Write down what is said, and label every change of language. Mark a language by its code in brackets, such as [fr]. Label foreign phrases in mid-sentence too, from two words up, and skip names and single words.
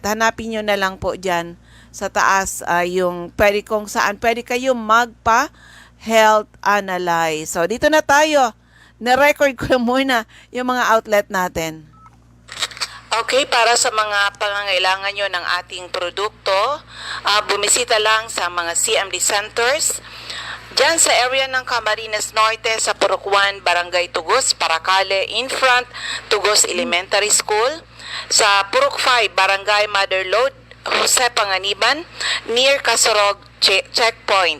[tl] Hanapin nyo na lang po dyan sa taas yung kung saan pwede kayo magpa-health analyze. So, dito na tayo. Na-record ko muna yung mga outlet natin. Okay, para sa mga pangangailangan nyo ng ating produkto, bumisita lang sa mga CMD centers. Diyan sa area ng Camarines Norte, sa Purok 1, Barangay Tugos, Paracale, [en] in front, [tl] Tugos Elementary School. Sa Purok 5, Barangay Mother Lode, Jose Panganiban, near Casorog Checkpoint.